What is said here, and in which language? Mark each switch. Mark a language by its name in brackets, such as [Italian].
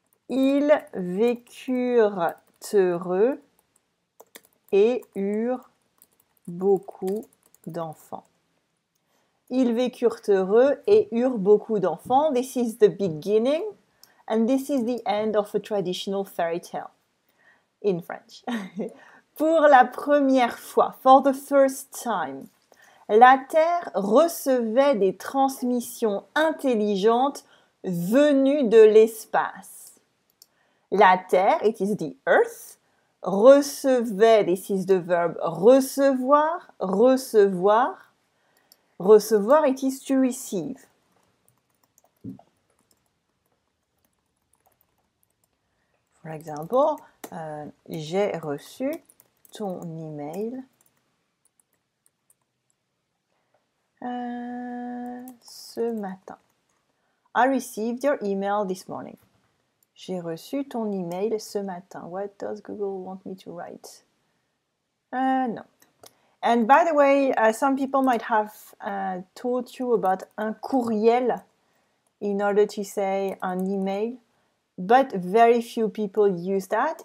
[French] Ils vécurent heureux et eurent beaucoup d'enfants. Ils vécurent heureux et eurent beaucoup d'enfants. [English] This is the beginning, and this is the end of a traditional fairy tale in French. [French] Pour la première fois, [English] for the first time, [French] la Terre recevait des transmissions intelligentes venues de l'espace. La Terre, [English] it is the earth, [French] recevait, [English] this is the verb [French] recevoir, recevoir. [English] Recevoir, it is to receive. For example, [French] j'ai reçu ton email ce matin. [English] I received your email this morning. [French] J'ai reçu ton email ce matin. [English] What does Google want me to write? No. And by the way, some people might have taught you about un courriel in order to say an email, but very few people use that.